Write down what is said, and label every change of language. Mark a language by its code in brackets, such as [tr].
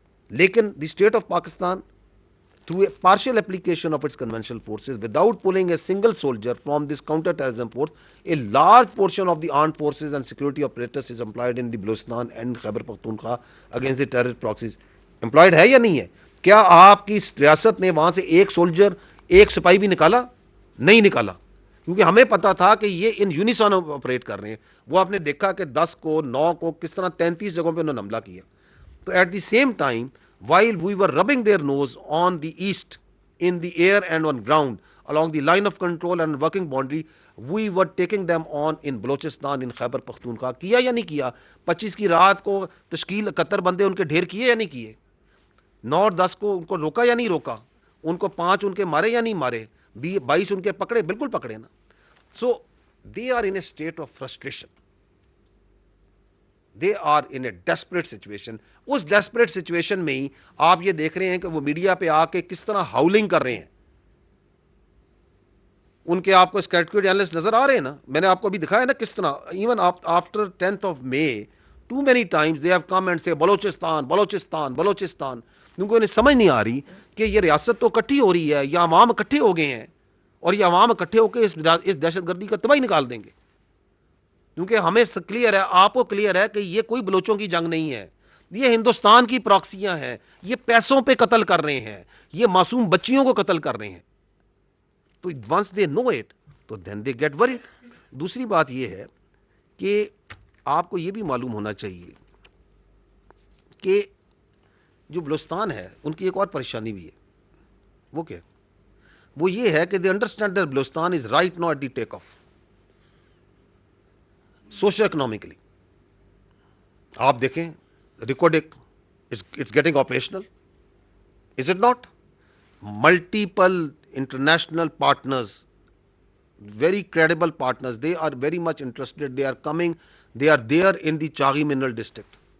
[ur] لیکن [en] The state of Pakistan, through a partial application of its conventional forces, without pulling a single soldier from this counter-terrorism force, a large portion of the armed forces and security apparatus is employed in the Balochistan and Khyber Pakhtunkhwa against the terrorist proxies. [ur] Employed ہے یا نہیں ہے؟ کیا آپ کی ریاست نے وہاں سے ایک سولجر، ایک سپاہی بھی نکالا؟ نہیں نکالا، کیونکہ ہمیں پتا تھا کہ یہ ان یونیسون آپریٹ کر رہے ہیں. وہ آپ نے دیکھا کہ 10 کو 9 کو کس طرح 33 جگہوں پہ انہوں نے حملہ کیا. [en] تو at the same time, while we were rubbing their nose on the east, in the air and on ground, along the line of control and working boundary, we were taking them on in Balochistan, in Khyber Pakhtunkhwa. [ur] کیا یا نہیں کیا؟ 25 کی رات کو تشکیل 71 بندے ان کے ڈھیر کیے یا نہیں کیے؟ 9 اور 10 کو ان کو روکا یا نہیں روکا؟ ان کو 5 ان کے مارے یا نہیں مارے؟ 22 ان کے پکڑے؟ بالکل پکڑے نا. [en] So they are in a state of frustration. They are in a desperate situation. [ur] اس [en] desperate situation [ur] میں ہی آپ یہ دیکھ رہے ہیں کہ وہ میڈیا پہ آ کے کس طرح ہاؤلنگ کر رہے ہیں. ان کے آپ کو اسکیٹکوڈ اینالسٹ نظر آ رہے ہیں نا. میں نے آپ کو ابھی دکھایا نا کس طرح [en] even after 10th of May too many times they have come and say [ur] Balochistan Balochistan Balochistan, کیونکہ انہیں سمجھ نہیں آ رہی کہ یہ ریاست تو اکٹھی ہو رہی ہے, یہ عوام اکٹھے ہو گئے ہیں اور یہ عوام اکٹھے ہو کے اس دہشت گردی کا تباہی نکال دیں گے. کیونکہ ہمیں کلیئر ہے, آپ کو کلیئر ہے کہ یہ کوئی بلوچوں کی جنگ نہیں ہے, یہ ہندوستان کی پراکسیاں ہیں, یہ پیسوں پہ قتل کر رہے ہیں, یہ معصوم بچیوں کو قتل کر رہے ہیں. [en] تو once they know it تو then they get word. [ur] دوسری بات یہ ہے کہ آپ کو یہ بھی معلوم ہونا چاہیے کہ جو بلوچستان ہے ان کی ایک اور پریشانی بھی ہے. وہ کیا؟ وہ یہ ہے کہ [en] they understand that Balochistan is right now at the take off socio economically. [ur] آپ دیکھیں [en] Reko Diq it's getting operational, is it not? Multiple international partners, very credible partners, they are very much interested, they are coming, they are there in the Chaghi mineral district.